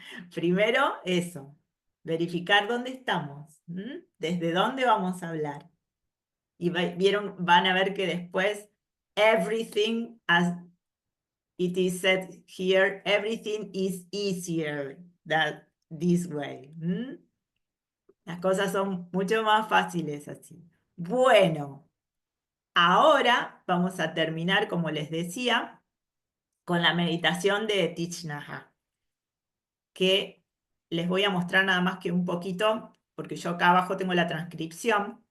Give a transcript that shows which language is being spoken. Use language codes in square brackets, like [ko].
[es] Primero eso, verificar dónde estamos, desde dónde vamos a hablar. Y van a ver que después, [en] everything, as it is said here, everything is easier than this way. [es] Las cosas son mucho más fáciles así. Bueno, ahora vamos a terminar, como les decía, con la meditación de Thich Nhat Hanh, que les voy a mostrar nada más que un poquito, porque yo acá abajo tengo la transcripción.